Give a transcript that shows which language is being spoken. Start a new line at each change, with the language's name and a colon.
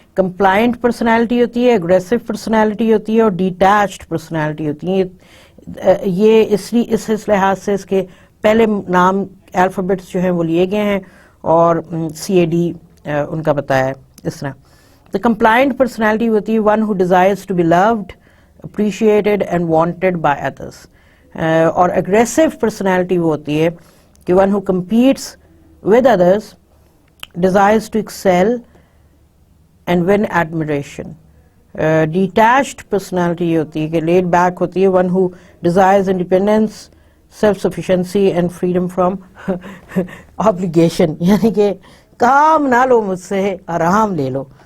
Urdu: Compliant personality ہوتی ہے, aggressive personality ہوتی ہے, اور ڈیٹیچڈ پرسنالٹی ہوتی ہے. یہ اس لحاظ سے اس کے پہلے نام الفابیٹس جو ہیں وہ لیے گئے ہیں, اور CAD ان کا بتایا ہے اس طرح.
English: The compliant personality
Urdu: ہوتی ہے
English: one who desires to be loved, appreciated and wanted by others. اور aggressive personality
Urdu: وہ ہوتی ہے کہ
English: one who competes with others, desires to excel and win admiration. Detached personality
Urdu: یہ ہوتی ہے کہ
English: laid back ہوتی ہے one who desires independence, self-sufficiency and freedom from obligation.
Urdu: یعنی کہ کام نہ لو مجھ سے, آرام لے لو.